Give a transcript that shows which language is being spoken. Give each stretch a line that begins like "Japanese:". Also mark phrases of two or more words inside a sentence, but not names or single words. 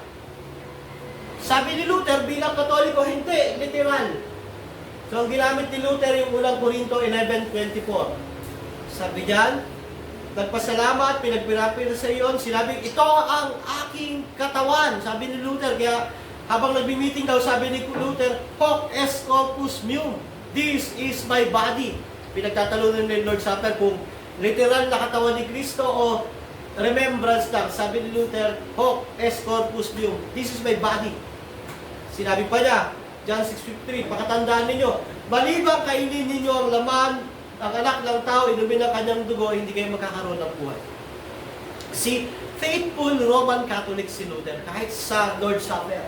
Filipino: Sabi ni Luther, bilang Katoliko, hindi, literal. So, ang ginamit ni Luther yung unang Korinto 11:24. Sabi diyan, nagpasalamat, pinagpirapir sa iyon, sinabi, ito ang aking katawan. Sabi ni Luther, kaya habang nagbi-meeting daw, sabi ni Luther,
Latin: hoc est corpus meum.
English: This is my body.
Filipino: Pinagtatalunan ni Lord Supper kung literal na katawan ni Kristo o remembrance lang. Sabi ni Luther,
Latin: hoc est corpus meum.
English: This is my body.
Filipino: Sinabi pa niya, John 6:53, pakatandaan ninyo, malibang kainin ninyo ang laman, ang anak ng tao, inumin ang kanyang dugo, hindi kayo magkakaroon ng buhay. Si
English: faithful Roman Catholic
Filipino: si Luther, kahit sa Lord's Supper.